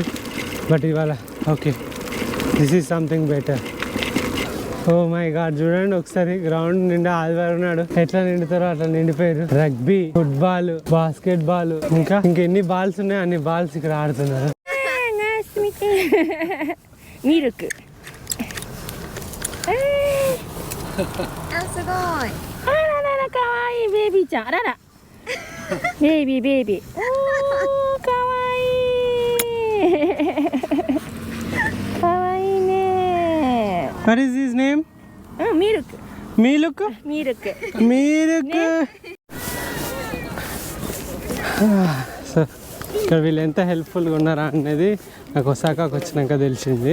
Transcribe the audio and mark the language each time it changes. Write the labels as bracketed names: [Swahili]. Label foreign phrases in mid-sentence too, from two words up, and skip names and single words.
[English] బట్ ఇవాళ ఓకే, this is something better. Oh my God, [Telugu] చూడండి ఒకసారి గ్రౌండ్ నిండా ఆదివారం నాడు ఎట్లా నిండుతారో అట్లా నిండిపోయారు. [English] Rugby, football, basket ball, [Telugu] ఇంకా ఎన్ని బాల్స్ ఉన్నాయో అన్ని బాల్స్ ఇక్కడ ఆడుతున్నారు. మిల్క్ [Japanese] すごい。あららら、かわいいベイビーちゃん。あらら。ベイビーベイビー。おー、かわいい。かわいいね。 [English] What is his name? [Japanese] ミルク。ミルク? ミルク。ミルク. [Telugu] సో ఇక్కడ వీళ్ళు ఎంత హెల్ప్ఫుల్గా ఉన్నారా అనేది నాకు ఒసాకాకు వచ్చినాక తెలిసింది.